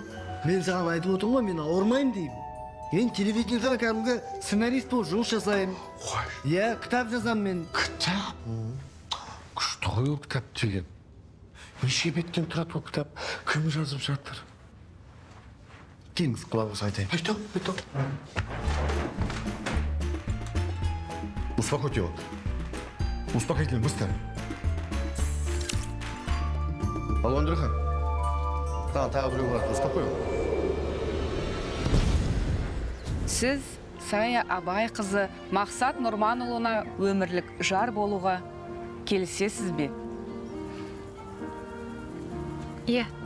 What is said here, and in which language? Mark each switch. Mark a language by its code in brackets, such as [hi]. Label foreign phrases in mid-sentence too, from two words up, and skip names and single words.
[kk] Мен саған айтып отырмын ғой, мен ауырмаймын деймін. Мен телевидениеда кәдімгі сценарист болып жұмыс жасаймын. Иә, кітап жазамын мен. Кітап? Күшті ғой ол кітап деген. Неше беттен тұрады ол кітап? Кім жазып жатыр? Келіңіз, құлағыңыз айтайын. Айта. [ru] Успокойте его. Успокоительный, быстро. Алло, Андрюха. [kk] Тағы біреу барады, [ru] успокой его. [kk] Сіз Сая Абай қызы Мақсат Нұрманұлына өмірлік жар болуға келісесіз бе? Иә.